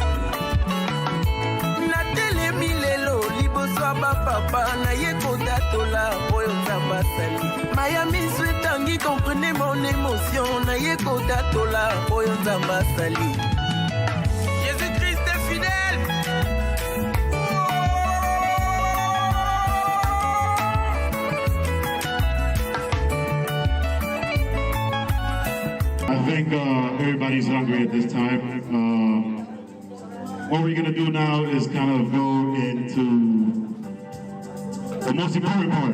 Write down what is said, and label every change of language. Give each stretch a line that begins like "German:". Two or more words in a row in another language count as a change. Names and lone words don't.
Lingala: natelemi lelo liboso papa na ye kotatola oyo nzamba sali maya miso etangi
French: comprenez mon émotion
Lingala: na ye kotatola oyo nzamba sali
French: Jésus-Christ est fidèle.
English: I think everybody's hungry at this time. What we're going to do now is kind of go into the most important part.